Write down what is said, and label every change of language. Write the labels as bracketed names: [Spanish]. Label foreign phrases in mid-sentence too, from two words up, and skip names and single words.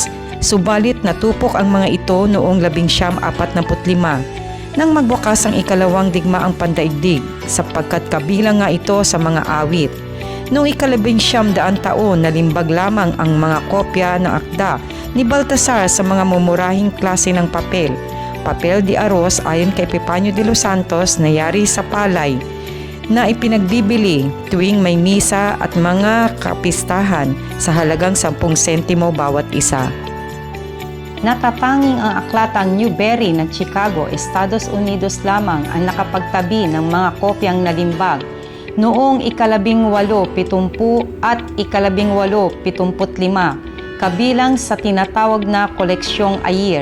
[Filipino] Subalit natupok ang mga ito noong 1945 nang magwakas ang ikalawang digmaang pandaigdig sapagkat kabilang nga ito sa mga awit. Noong 1900 taon, nalimbag lamang ang mga kopya ng akda ni Baltasar sa mga mumurahing klase ng papel. [Spanish] Papel de arroz [Filipino] ayon kay Epifanio de los Santos na yari sa palay na ipinagbibili tuwing may misa at mga kapistahan sa halagang 10 sentimo bawat isa. Natatanging ang aklatang Newbery ng Chicago, Estados Unidos lamang ang nakapagtabi ng mga kopyang nalimbag noong 1870 at 1875 kabilang sa tinatawag na koleksyong Ayer.